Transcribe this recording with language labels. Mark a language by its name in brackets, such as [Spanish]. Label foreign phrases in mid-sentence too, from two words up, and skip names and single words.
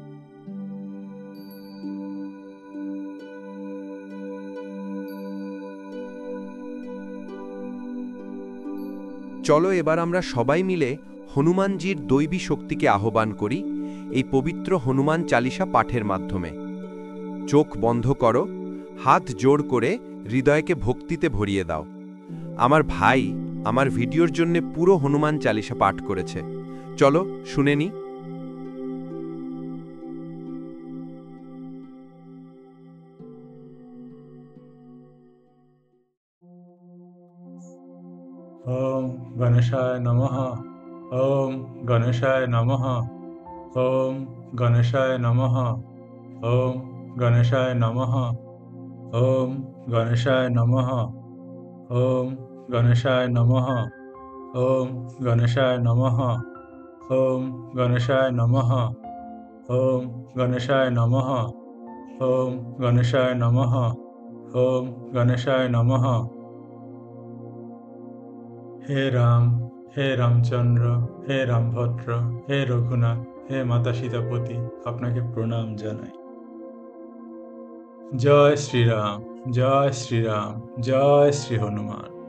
[Bangla] চলো এবার আমরা সবাই মিলে হনুমানজির দৈবী শক্তিকে আহ্বান করি এই পবিত্র হনুমান চালিসা পাঠের মাধ্যমে। চোখ বন্ধ করো, হাত জোড় করে হৃদয়কে ভক্তিতে ভরিয়ে দাও। আমার ভাই আমার ভিডিওর জন্য পুরো হনুমান চালিসা পাঠ করেছে। চলো শুনে নি। [Sanskrit] ওম গণেশায় নমঃ। ওম গণেশায় নমঃ। ওম গণেশায় নমঃ। ওম গণেশায় নমঃ। ওম গণেশায় নমঃ। ওম গণেশায় নমঃ। ওম গণেশায় নমঃ। ওম গণেশায় নমঃ। ওম গণেশায় নমঃ। ওম গণেশায় নমঃ। ওম গণেশায় নমঃ। [Bangla] হে রাম, হে রামচন্দ্র, হে রামভদ্র, হে রঘুনাথ, হে মাতা সীতাপতি, আপনাকে প্রণাম জানাই। জয় শ্রীরাম, জয় শ্রীরাম, জয় শ্রী হনুমান।